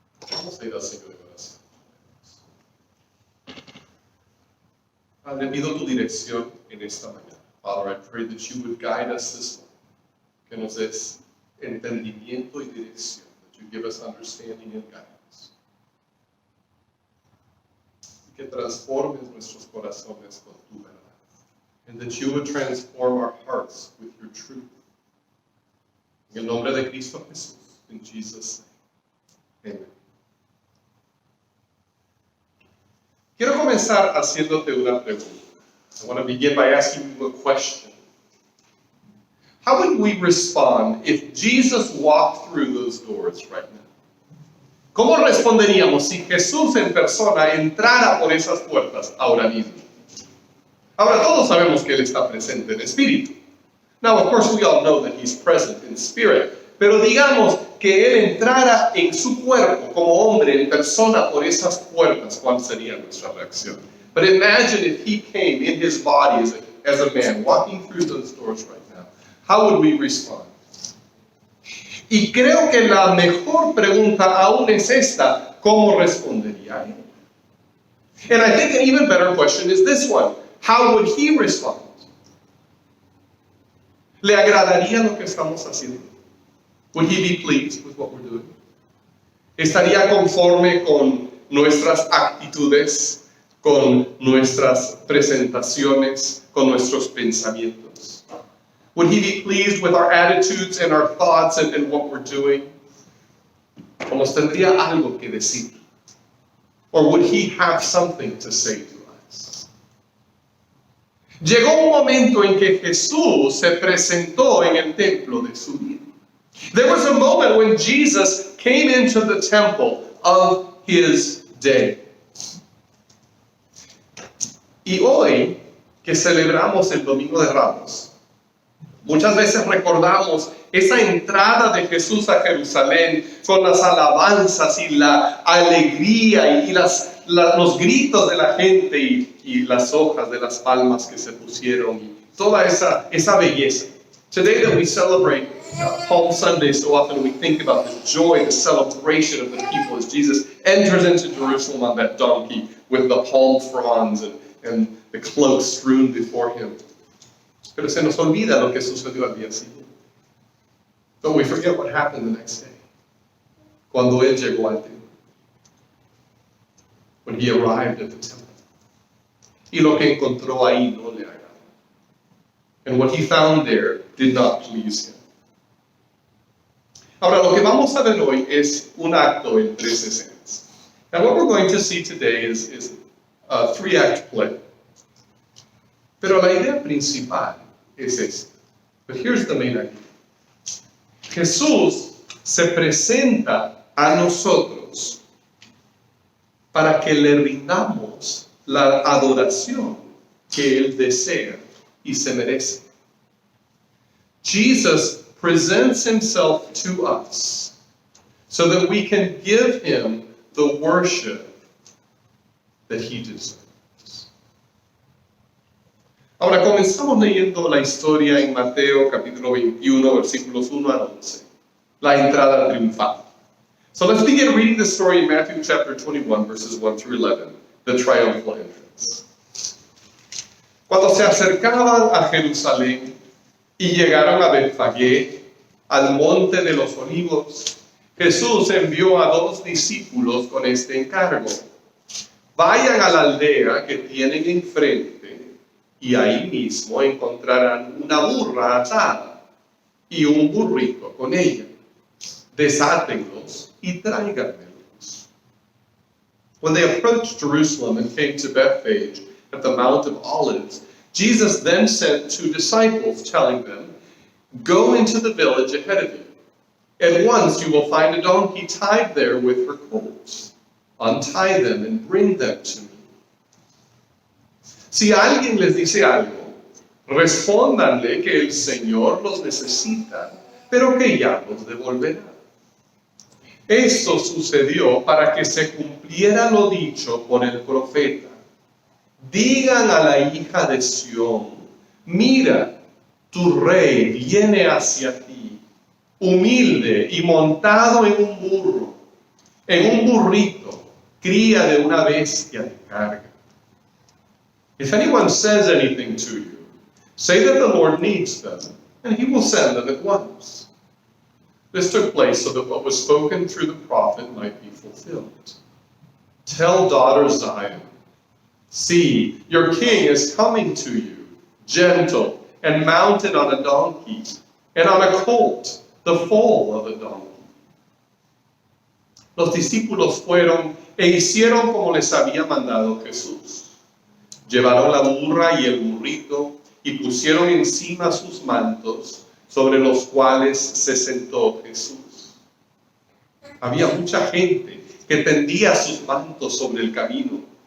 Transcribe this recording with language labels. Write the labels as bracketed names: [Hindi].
[Spanish] Vamos a ir al Señor en oración. Padre, pido tu dirección en esta mañana. [English] Father, I pray that you would guide us this morning. [Spanish] Que nos des entendimiento y dirección. [English] That you give us understanding and guidance. [Spanish] Y que transformes nuestros corazones con tu verdad. [English] And that you would transform our hearts with your truth. [Spanish] En el nombre de Cristo Jesús. [English] In Jesus' name. Amen. [Spanish] Quiero comenzar haciéndote una pregunta. [English] I want to begin by asking you a question. How would we respond if Jesus walked through those doors right now? [Spanish] ¿Cómo responderíamos si Jesús en persona entrara por esas puertas ahora mismo? Ahora todos sabemos que Él está presente en espíritu. [English] Now, of course, we all know that He's present in spirit. [Spanish] Pero digamos que Él entrara en su cuerpo como hombre, en persona, por esas puertas, ¿cuál sería nuestra reacción? [English] But imagine if He came in His body as a man, walking through those doors right now. How would we respond? [Spanish] Y creo que la mejor pregunta aún es esta, ¿cómo respondería Él? [English] And I think an even better question is this one. How would He respond? [Spanish] ¿Le agradaría lo que estamos haciendo? [English] Would He be pleased with what we're doing? [Spanish] ¿Estaría conforme con nuestras actitudes, con nuestras presentaciones, con nuestros pensamientos? [English] Would He be pleased with our attitudes and our thoughts and what we're doing? [Spanish] ¿O nos tendría algo que decir? [English] Or would He have something to say to us? [Spanish] Llegó un momento en que Jesús se presentó en el templo de su vida. [English] There was a moment when Jesus came into the temple of His day. [Spanish] Y hoy, que celebramos el Domingo de Ramos, muchas veces recordamos esa entrada de Jesús a Jerusalén con las alabanzas y la alegría y los gritos de la gente y las hojas de las palmas que se pusieron y toda esa belleza. [English] Today that we celebrate Palm Sunday, so often we think about the joy, the celebration of the people as Jesus enters into Jerusalem on that donkey with the palm fronds and the cloaks strewn before Him. [Spanish] Pero se nos olvida lo que sucedió al día siguiente. [English] But we forget what happened the next day. [Spanish] Cuando Él llegó al templo. [English] When He arrived at the temple. [Spanish] Y lo que encontró ahí no le agradó. [English] And what He found there did not please Him. [Spanish] Ahora, lo que vamos a ver hoy es un acto en tres escenas. [English] And what we're going to see today is a three-act play. [Spanish] Pero la idea principal es esta. [English] But here's the main idea. [Spanish] Jesús se presenta a nosotros para que le rindamos la adoración que Él desea y se merece. [English] Jesus presents Himself to us so that we can give Him the worship that He deserves. [Spanish] Ahora comenzamos leyendo la historia en Mateo capítulo 21, versículos 1 al 11. La entrada triunfal. [English] So let's begin reading the story in Matthew chapter 21, verses 1 through 11, the triumphal entrance. [Spanish] Cuando se acercaban a Jerusalén y llegaron a Betfagé, al monte de los olivos, Jesús envió a 2 discípulos con este encargo. Vayan a la aldea que tienen enfrente y ahí mismo encontrarán una burra atada y un burrito con ella. Desátenlos y tráiganmelos. [English] When they approached Jerusalem and came to Bethphage at the Mount of Olives, Jesus then sent 2 disciples, telling them, "Go into the village ahead of you. At once you will find a donkey tied there with her colts. Untie them and bring them to me. [Spanish] Si alguien les dice algo, respóndanle que el Señor los necesita, pero que ya los devolverá." Esto sucedió para que se cumpliera lo dicho por el profeta. Digan a la hija de Sión, mira, tu rey viene hacia ti, humilde y montado en un burro, en un burrito, cría de una bestia de carga. [English] If anyone says anything to you, say that the Lord needs them, and he will send them at once. This took place so that what was spoken through the prophet might be fulfilled. Tell daughter Zion, see, your king is coming to you, gentle and mounted on a donkey, and on a colt, the foal of a donkey. [Spanish] Los discípulos fueron e hicieron como les había mandado Jesús. Llevaron la burra y el burrito y pusieron encima sus mantos, sobre los cuales se sentó Jesús. Había mucha gente que tendía sus mantos sobre el camino.